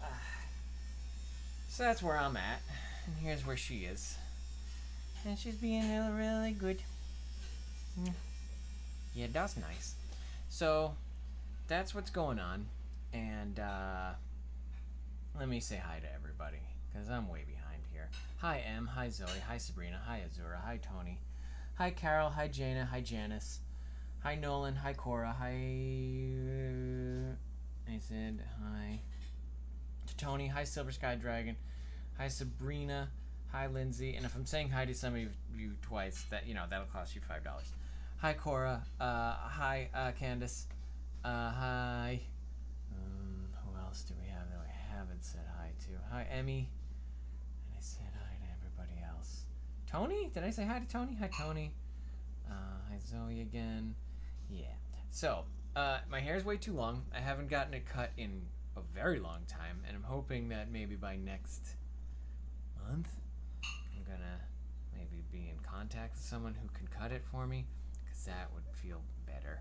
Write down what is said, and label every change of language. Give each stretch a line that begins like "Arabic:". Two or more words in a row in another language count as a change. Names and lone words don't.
English: So that's where I'm at. And here's where she is. And she's being really, really good. Yeah, that's nice. So that's what's going on. And let me say hi to everybody, because I'm way behind here. Hi, Em. Hi, Zoe. Hi, Sabrina. Hi, Azura. Hi, Tony. Hi, Carol. Hi, Jana. Hi, Janice. Hi, Nolan. Hi, Cora. Hi, I said hi to Tony. Hi, Silver Sky Dragon. Hi, Sabrina. Hi, Lindsay. And if I'm saying hi to some of you twice, that'll cost you $5. Hi, Cora. Hi, Candace. Hi. Who else do we have that we haven't said hi to? Hi, Emmy. And I said hi to everybody else. Tony? Did I say hi to Tony? Hi, Tony. Hi, Zoe again. Yeah. So, my hair's way too long. I haven't gotten it cut in a very long time, and I'm hoping that maybe by next month, I'm gonna maybe be in contact with someone who can cut it for me, because that would feel better.